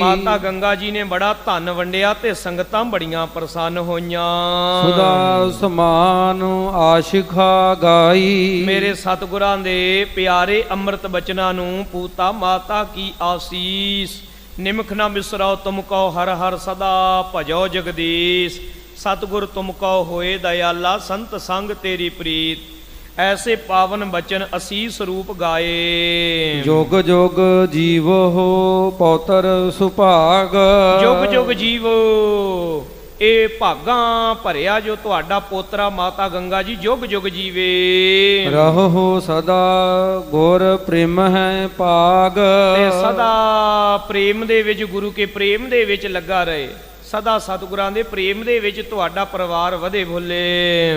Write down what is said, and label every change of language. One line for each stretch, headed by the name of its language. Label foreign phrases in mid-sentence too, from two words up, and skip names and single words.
Punjabi: ਮਾਤਾ ਗੰਗਾ ਜੀ ਨੇ ਬੜਾ ਧਨ ਵੰਡਿਆ ਤੇ ਸੰਗਤਾਂ ਬੜੀਆਂ ਪ੍ਰਸੰਨ ਹੋਈਆਂ। ਸੁਦਾ ਸਮਾਨ ਆਸ਼ਿਖਾ ਗਾਈ। ਮੇਰੇ ਸਤਿਗੁਰਾਂ ਦੇ ਪਿਆਰੇ ਅੰਮ੍ਰਿਤ ਬਚਨਾਂ ਨੂੰ ਪੂਤਾ ਮਾਤਾ ਕੀ ਆਸੀਸ। ਨਿਮਖ ਨਾ ਬਿਸਰਾਓ ਤੁਮ ਕਉ ਹਰ ਹਰ ਸਦਾ ਭਜੋ ਜਗਦੀਸ਼। ਸਤਿਗੁਰ ਤੁਮ ਕਉ ਹੋਇ ਦਇਆਲਾ ਸੰਤਸੰਗਿ ਤੇਰੀ ਪ੍ਰੀਤਿ। ਐਸੇ ਪਾਵਨ ਬਚਨ ਅਸੀਸ ਰੂਪ ਗਾਏ। ਜੋਗ ਜੋਗ ਜੀਵ ਹੋ ਪੌਤਰ ਸੁਭਾਗ। ਜੁਗ ਜੁਗ ਜੀਵੋ ਇਹ ਭਾਗਾਂ ਭਰਿਆ ਜੋ ਤੁਹਾਡਾ ਪੋਤਰਾ ਮਾਤਾ ਗੰਗਾ ਜੀ ਜੁਗ ਜੁਗ ਜੀਵੇ। ਰਹੋ ਸਦਾ ਗੁਰ ਪ੍ਰੇਮ ਹੈ ਭਾਗ। ਤੇ ਸਦਾ ਪ੍ਰੇਮ ਦੇ ਵਿੱਚ, ਗੁਰੂ ਕੇ ਪ੍ਰੇਮ ਦੇ ਵਿੱਚ ਲੱਗਾ ਰਹੇ। ਸਦਾ ਸਤਿਗੁਰਾਂ ਦੇ ਪ੍ਰੇਮ ਦੇ ਵਿੱਚ ਤੁਹਾਡਾ ਪਰਿਵਾਰ ਵਧੇ ਭੁੱਲੇ।